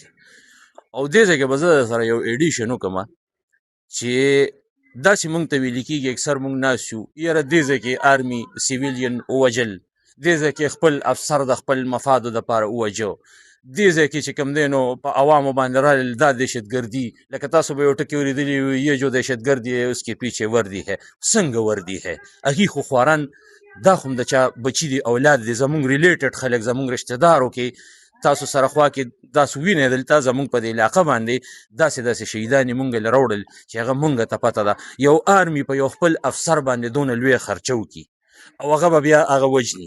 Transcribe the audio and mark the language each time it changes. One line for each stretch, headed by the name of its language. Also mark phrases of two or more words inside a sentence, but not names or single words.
Pashto: او دې ځای کې به زه سره یو ایډیشن وکړم چې داسې مونږ ته ویل کېږي، اکثر مونږ ناست یو، یاره دې ځای کې
English: army civilian
Pashto: ووژل، دې ځای کې خپل افسر د خپل مفادو دپاره ووژه، دې ځای کې چې کوم دی نو په عوامو باندې رالل دا دهشتګردي، لکه تاسو به یو ټکي اورېدلي یې
Urdu: جو دهشتګردي ہے اس کے پیچھے وردی ہے.
Pashto: څنګه
Urdu: وردی ہے؟
Pashto: هغې خو خواران دا خو هم د چا بچي دي، اولاد دي، زمونږ ریلیټډ خلک، زمونږ رشته دارو کې تاسو سره خوا کې تاسو وینئ دلته زمونږ په دې علاقه باندې داسې شهیدان یې مونږ له راوړل چې هغه مونږ ته پته ده یو آرمي په یو خپل افسر باندې دونه لویه خرچه وکړي او هغه به بیا هغه وژني.